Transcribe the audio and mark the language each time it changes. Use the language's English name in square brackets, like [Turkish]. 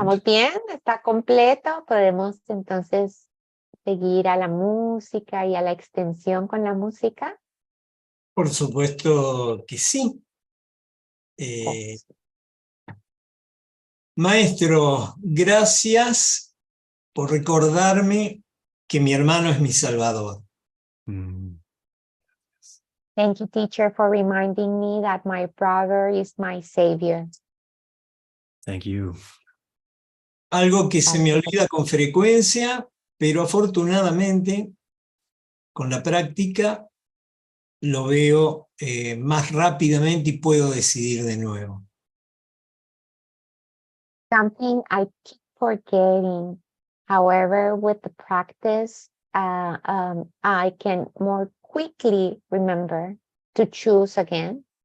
[Spanish] Estamos bien, está completo. Podemos entonces seguir a la música y a la extensión con la música. Por supuesto que sí. Maestro, gracias por recordarme que mi hermano es mi salvador. Mm. [English] Thank you, teacher, for reminding me that my brother is my savior. Thank you. [Spanish] Algo que se me olvida con frecuencia, pero afortunadamente con la práctica lo veo más rápidamente y puedo decidir de nuevo. [English] Something I keep forgetting. However, with the practice, I can more quickly remember to choose again.